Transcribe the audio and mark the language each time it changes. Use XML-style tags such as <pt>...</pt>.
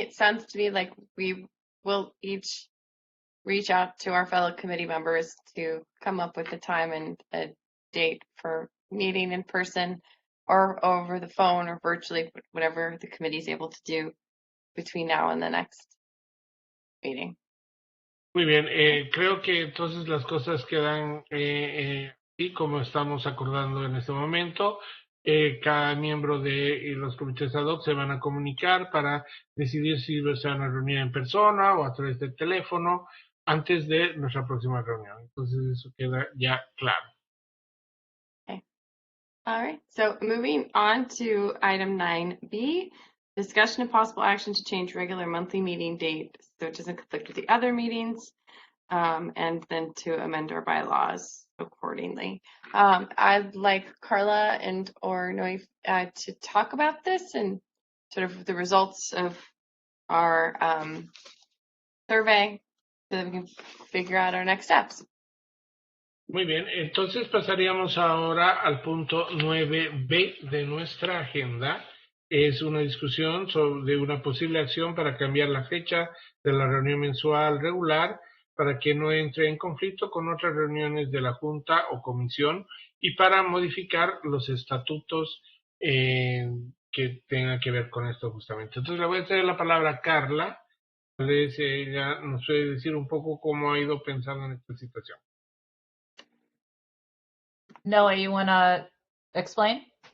<en>It sounds to me like we will each reach out to our fellow committee members to come up with a time and a date for meeting in person or over the phone or virtually, whatever the committee is able to do. between now and the next meeting.</en> <es>Muy bien, creo que entonces las cosas quedan así como estamos acordando en este momento. Cada miembro de los comités ad hoc se van a comunicar para decidir si se van a reunir en persona o a través del teléfono antes de nuestra próxima reunión. Entonces eso queda ya claro.</es> <en>Okay. All right. So moving on to item 9B, discussion of possible action to change regular monthly meeting date so it doesn't conflict with the other meetings, and then to amend our bylaws accordingly. I'd like Carla and or Noe to talk about this and sort of the results of our survey so that we can figure out our next steps.</en> <es>Muy bien, entonces pasaríamos ahora al punto 9B de nuestra agenda. Es una discusión sobre una posible acción para cambiar la fecha de la reunión mensual regular para que no entre en conflicto con otras reuniones de la Junta o Comisión y para modificar los estatutos que tengan que ver con esto justamente. Entonces le voy a ceder la palabra a Carla. Tal vez ella nos puede decir un poco cómo ha ido pensando en esta situación.</es> <en>Noah, you want to explain?</en>